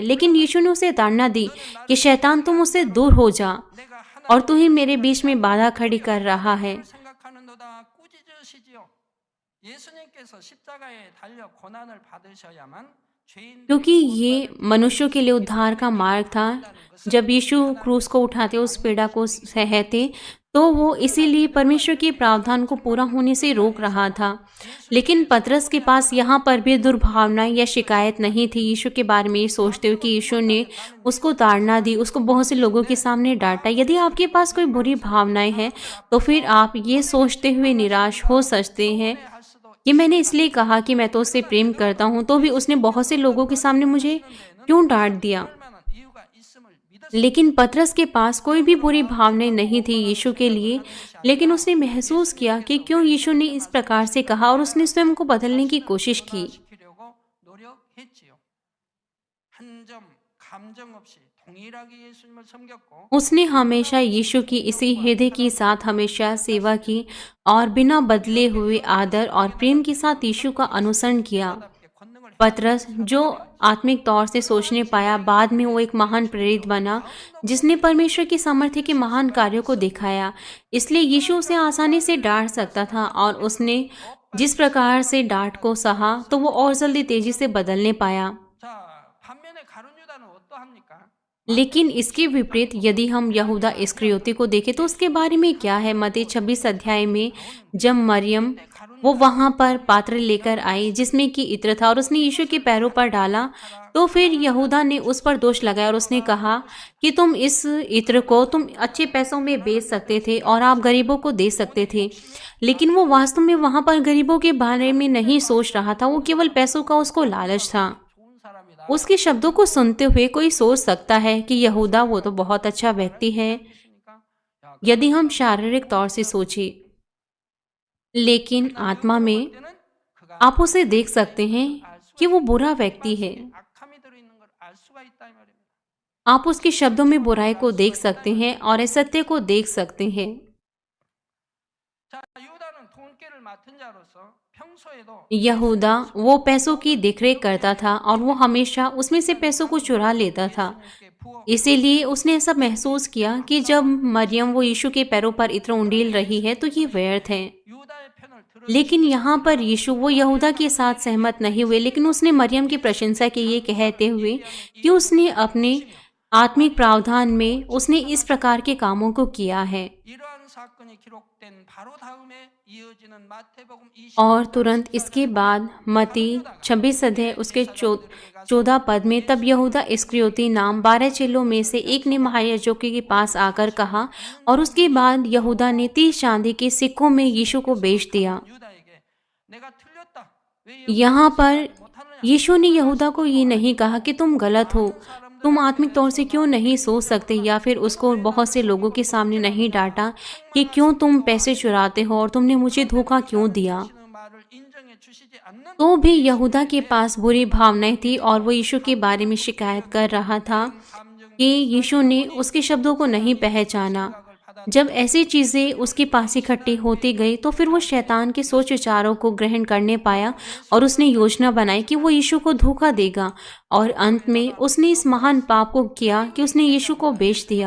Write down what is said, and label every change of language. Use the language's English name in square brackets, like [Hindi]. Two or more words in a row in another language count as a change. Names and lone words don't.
[Hindi] लेकिन यीशु ने उसे ताड़ना दी कि शैतान, तुम उससे दूर हो जा, [Korean] 내가 [Hindi] और तू ही मेरे बीच में बाधा खड़ी कर रहा है। [Korean] 생각하는도다 꾸짖으시지요. 예수님께서 십자가에 달려 고난을 받으셔야만 죄인 [Hindi] क्योंकि ये मनुष्यों के लिए उद्धार का मार्ग था। जब यीशु क्रूस को उठाते, उस पीड़ा को सहते, तो वो इसीलिए परमेश्वर के प्रावधान को पूरा होने से रोक रहा था। लेकिन पतरस के पास यहाँ पर भी दुर्भावना या शिकायत नहीं थी। यीशु के बारे में ये सोचते हुए कि यीशु ने उसको ताड़ना दी, उसको बहुत से लोगों के सामने डांटा। यदि आपके पास कोई बुरी भावनाएं हैं तो फिर आप ये सोचते हुए निराश हो सकते हैं [Korean] 할 수도 [Hindi] कि मैंने इसलिए कहा कि मैं तो उससे प्रेम करता हूँ, तो भी उसने बहुत से लोगों के सामने मुझे क्यों डांट दिया। [Korean] 그럴 만한 이유가 있음을 믿었을 [Hindi] लेकिन पतरस के पास कोई भी बुरी भावनाएं नहीं थी यीशु के लिए, लेकिन उसने महसूस किया कि क्यों यीशु ने इस प्रकार से कहा और उसने स्वयं को बदलने की कोशिश की। [Korean] 시키려고 노력했지요. 한 점 감정 없이 동일하게 예수님을 섬겼고 [Hindi] उसने हमेशा यीशु की इसी हृदय के साथ हमेशा सेवा की और बिना बदले हुए आदर और प्रेम के साथ यीशु का अनुसरण किया। [Korean] 답게 권능을 [Hindi] पतरस जो आत्मिक तौर से सोचने पाया, बाद में वो एक महान प्रेरित बना जिसने परमेश्वर की सामर्थ्य के महान कार्यों को दिखाया। इसलिए यीशु उसे आसानी से डांट सकता था और उसने जिस प्रकार से डांट को सहा तो वो और जल्दी तेजी से बदलने पाया। [Korean] 자, 반면에 가룟 유다는 어떠합니까? [Hindi] लेकिन इसके विपरीत यदि हम यहूदा इस्करियोती को देखें तो उसके बारे में क्या है। मत्ती 26 अध्याय में जब मरियम वो वहां पर पात्र लेकर आई जिसमें कि इत्र था और उसने यीशु के पैरों पर डाला, तो फिर यहूदा ने उस पर दोष लगाया और उसने कहा कि तुम इस इत्र को तुम अच्छे पैसों में बेच सकते थे और आप गरीबों को दे सकते थे। लेकिन वो वास्तव में वहां पर गरीबों के बारे में नहीं सोच रहा था, वो केवल पैसों का उसको लालच था। [Korean] 좋은 사람이다. [Hindi] उसके शब्दों को सुनते हुए कोई सोच सकता है कि यहूदा वो तो बहुत अच्छा व्यक्ति है [Korean] 그러니까 야, [Hindi] यदि हम शारीरिक तौर से सोचें, लेकिन आत्मा में [Korean] 때는 그가 [Hindi] आप उसे देख सकते हैं कि वो बुरा व्यक्ति है। [Korean] 악함이 들어있는 걸 알 수가 있다 이 말입니다. [Hindi] आप उसके शब्दों में बुराई को देख सकते हैं और असत्य को देख सकते हैं। [Korean] 자, 유다는 돈깨를 맡은 자로서 평소에도 [Hindi] यहूदा वो पैसों की देखरेख करता था और वो हमेशा उसमें से पैसों को चुरा लेता था। [Korean] 예수님께 부어 [Hindi] इसीलिए उसने ऐसा महसूस किया कि जब मरियम वो यीशु के पैरों पर इत्र उंडेल रही है तो ये व्यर्थ है। [Korean] 유다의 편을 들어 [Hindi] लेकिन यहाँ पर यीशु वो यहूदा के साथ सहमत नहीं हुए, लेकिन उसने मरियम की प्रशंसा की ये कहते हुए कि उसने अपने आत्मिक प्रावधान में उसने इस प्रकार के कामों को किया है। [Korean] 이러한 사건이 기록된 바로 다음에 이어지는 마태복음 20 [Hindi] और तुरंत इसके बाद मत्ती 26 अध्याय उसके 14 पद में तब यहूदा इस्करियोती नाम 12 चेलों में से एक ने महायाजकों के पास आकर कहा, और उसके बाद यहूदा ने 30 चांदी के सिक्कों में यीशु को बेच दिया। [Korean] 유다에게 내가 틀렸다. 왜 [Hindi] यहाँ पर [Korean] 못하느냐? [Hindi] यीशु ने यहूदा को ये नहीं कहा कि तुम गलत हो, तुम आत्मिक तौर से क्यों नहीं सोच सकते, या फिर उसको बहुत से लोगों के सामने नहीं डांटा कि क्यों तुम पैसे चुराते हो और तुमने मुझे धोखा क्यों दिया। [Korean] 하시는 말을 인정해 주시지 않는 [Hindi] तो भी यहूदा के पास बुरी भावनाएं थी और वो यीशु के बारे में शिकायत कर रहा था [Korean] 감정 [Hindi] कि यीशु ने उसके शब्दों को नहीं पहचाना। जब ऐसी चीजें उसके पास इकट्ठी होती गई तो फिर वो शैतान के सोच विचारों को ग्रहण करने पाया और उसने योजना बनाई कि वो यीशु को धोखा देगा, और अंत में उसने इस महान पाप को किया कि उसने यीशु को बेच दिया।